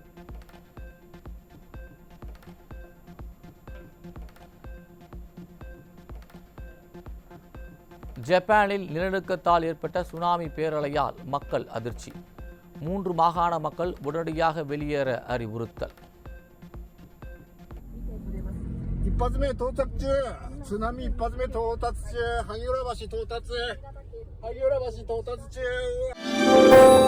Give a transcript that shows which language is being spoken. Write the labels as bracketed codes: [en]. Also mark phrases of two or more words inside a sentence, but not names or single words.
[ta] ஜப்பானில் நிலநடுக்கத்தால் ஏற்பட்ட சுனாமி பேரலையால் மக்கள் அதிர்ச்சி. 3 மாகாண மக்கள் உடனடியாக வெளியேற அறிவுறுத்தல். [ja] 一発目到着中、津波一発目到達中、萩浦橋到達中。